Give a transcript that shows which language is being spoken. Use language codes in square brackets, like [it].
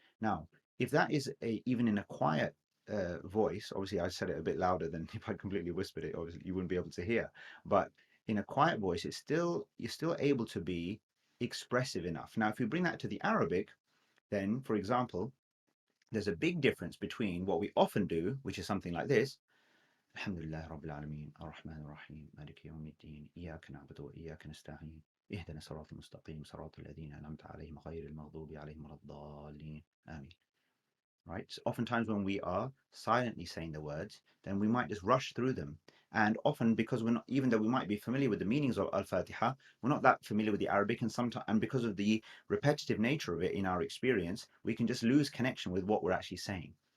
[en] Now, if that is even in a quiet voice, obviously I said it a bit louder than if I completely whispered it, obviously you wouldn't be able to hear. But in a quiet voice, you're still able to be expressive enough. Now, if you bring that to the Arabic, then, for example, there's a big difference between what we often do, which is something like this. [ar] الحمد لله رب العالمين الرحمن الرحيم مالك يوم الدين إياك نعبد وإياك نستعين اهدنا الصراط المستقيم صراط الذين أنعمت عليهم غير المغضوب عليهم ولا الضالين آمين. [en] Right? So oftentimes when we are silently saying the words, then we might just rush through them. And often because we're not, even though we might be familiar with the meanings of Al-Fatiha, we're not that familiar with the Arabic, and sometimes, and because of the repetitive nature of it in our experience, we can just lose connection with what we're actually saying.